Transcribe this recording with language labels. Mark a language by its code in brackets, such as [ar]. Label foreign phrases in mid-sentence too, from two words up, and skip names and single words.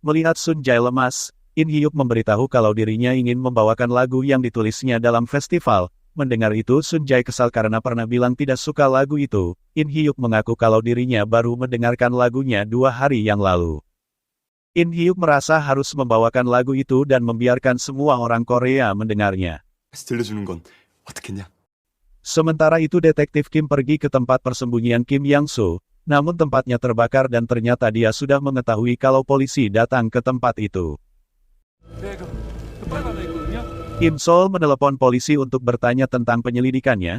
[id] Melihat Sun Jae lemas, In Hyuk memberitahu kalau dirinya ingin membawakan lagu yang ditulisnya dalam festival. Mendengar itu Sun Jae kesal karena pernah bilang tidak suka lagu itu. In Hyuk mengaku kalau dirinya baru mendengarkan lagunya 2 hari yang lalu. In Hyuk merasa harus membawakan lagu itu dan membiarkan semua orang Korea mendengarnya. [ko] 들려주는 건 어떻겠냐? [id] Sementara itu detektif Kim pergi ke tempat persembunyian Kim Yang-soo, namun tempatnya terbakar dan ternyata dia sudah mengetahui kalau polisi datang ke tempat itu. Im Sol menelepon polisi untuk bertanya tentang penyelidikannya.